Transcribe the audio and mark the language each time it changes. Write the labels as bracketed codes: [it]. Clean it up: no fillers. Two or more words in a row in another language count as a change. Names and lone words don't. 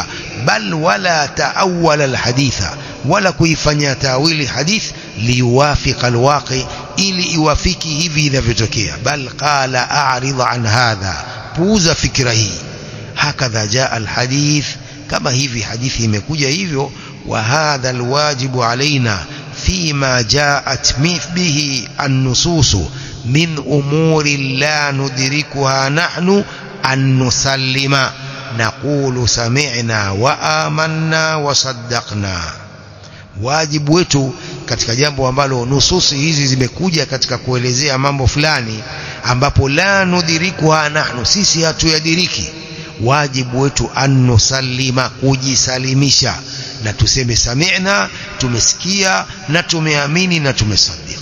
[ar] بل ولا تأول الحديث, [sw] wala kuifanya tawili hadith [ar] ليوافق الواقع, [sw] ili iwafiki hivi inavyotokea. [ar] بل قال أعرض عن هذا, [sw] puuza fikra hii. [ar] هكذا جاء الحديث, [sw] kama hivi hadithi imekuja hivyo. [ar] وهذا الواجب علينا فيما جاءت به النصوص من أمور لا ندركها نحن أن نسلم نقول سمعنا وآمنا وصدقنا. [sw] Wajibu wetu katika jambo ambalo nususi hizi zimekuja katika kuelezea mambo fulani ambapo [ar] لا ندركها نحن, [sw] sisi hatuyadiriki, wajibu wetu [ar] أن نسلم, [sw] kujisalimisha, na tuseme sami'na, tumesikia, na tumeamini, na tumesaddiq.